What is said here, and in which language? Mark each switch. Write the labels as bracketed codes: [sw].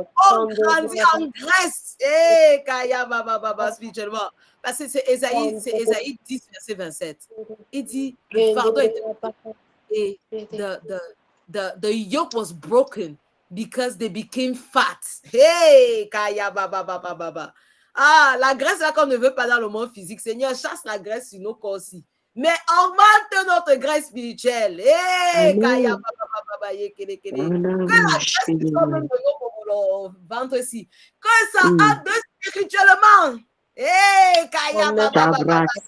[fr] On grandit en graisse. Kaya baba spirituellement. Parce que c'est Ésaïe 10, verset 27. Il dit, le fardeau était et [en] the yoke was broken because they became fat. Hey, kaya baba. [fr] Ah, la graisse là qu'on ne veut pas dans le monde physique. Seigneur, chasse la graisse sur nos corps aussi. Mais augmente notre graisse spirituelle. Hey, kaya baba. Que la graisse qui soit même de nos ventre ici. Que ça aide spirituellement. Hey, kaya baba.